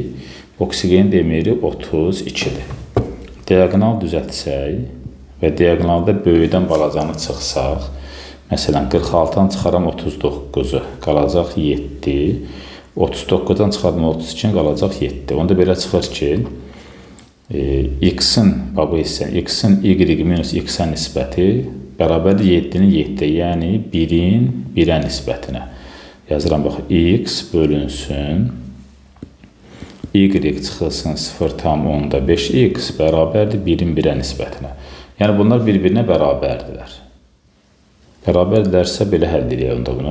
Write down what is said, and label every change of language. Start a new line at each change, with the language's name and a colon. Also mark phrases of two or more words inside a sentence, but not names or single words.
Azerbaijani: Oksigenin emeri 32-dir. Diagonal düzəltsək və diagonalda böyüdən balacanı çıxsaq, məsələn 46-dan çıxaram 39-u, qalacaq 7. 39-dan çıxardım 32, qalacaq 7. Onda belə çıxır ki, x-in x-in y minus x-ə nisbəti bərabərdir 7-nin 7-də, yəni 1-in 1-ə nisbətinə. Yazıram, bax, x bölünsün, y çıxılsın 0,5x bərabərdir 1-in 1-ə nisbətinə. Yəni, bunlar bir-birinə bərabərdirlər. Bərabərdirlərsə, belə həll edək onda bunu.